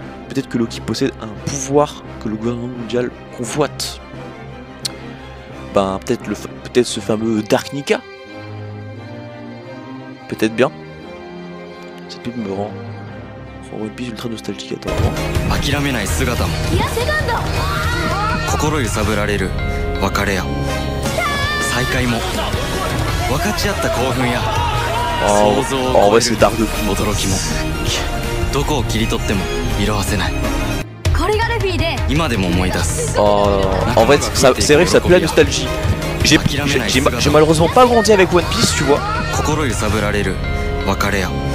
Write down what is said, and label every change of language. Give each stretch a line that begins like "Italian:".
French: Peut-être que Loki possède un pouvoir que le gouvernement mondial convoite. Ben, peut-être ce fameux Dark Nika. Peut-être bien. Cette pub me rend One Piece ultra nostalgique.
Japanese: Attends. 諦めない姿も。いや、セカンド。心揺さぶられる別れや再会も分かち合った興奮や想像を超える驚きもどこを切り取っても色褪せない。これがルフィで今でも思い出す。
French: En fait, c'est vrai que ça pue la nostalgie. J'ai malheureusement pas grandi avec One Piece, tu vois.
Japanese: 心揺さぶられる別れや。